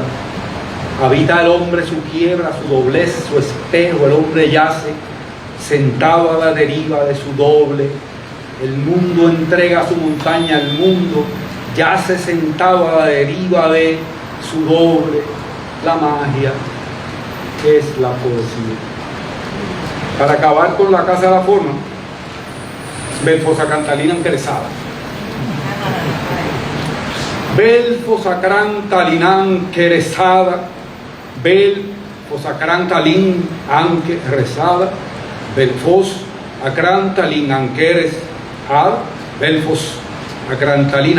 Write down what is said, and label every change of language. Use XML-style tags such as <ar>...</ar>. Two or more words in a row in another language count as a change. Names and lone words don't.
<es>Habita el hombre su quiebra, su doblez, su espejo, el hombre yace, sentado a la deriva de su doble. El mundo entrega su montaña al mundo, yace sentado a la deriva de su doble, la magia. Es la poesía. Para acabar con La Casa de la Forma, Belfo Sacrantalina enqueresada. Belfo Sacrantalina enqueresada, Belfo Sacrantalin anque rezada, Belfos Sacrantalin anqueresada, Belfos Sacrantalin</es>